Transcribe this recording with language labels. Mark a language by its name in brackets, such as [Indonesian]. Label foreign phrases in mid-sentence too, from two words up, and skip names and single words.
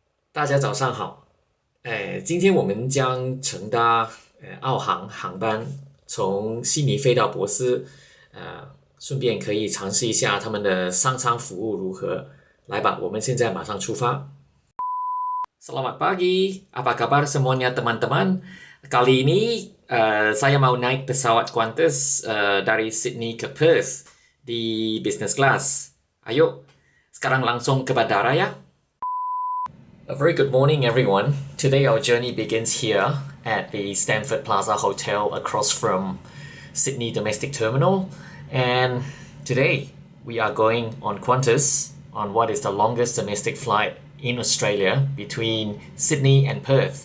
[Chinese] 大家早上好，今天我们将乘搭澳航航班从悉尼飞到博斯，顺便可以尝试一下他们的商舱服务如何。来吧，我们现在马上出发。 [Indonesian] Selamat pagi, apa kabar semuanya teman-teman? Kali ini saya mau naik pesawat Qantas dari Sydney ke Perth di [English] business class. [Indonesian] Ayo, sekarang langsung ke bandara ya. [English] A very good morning, everyone. Today, our journey begins here at the Stanford Plaza Hotel across from Sydney Domestic Terminal. And today, we are going on Qantas on what is the longest domestic flight in Australia between Sydney and Perth.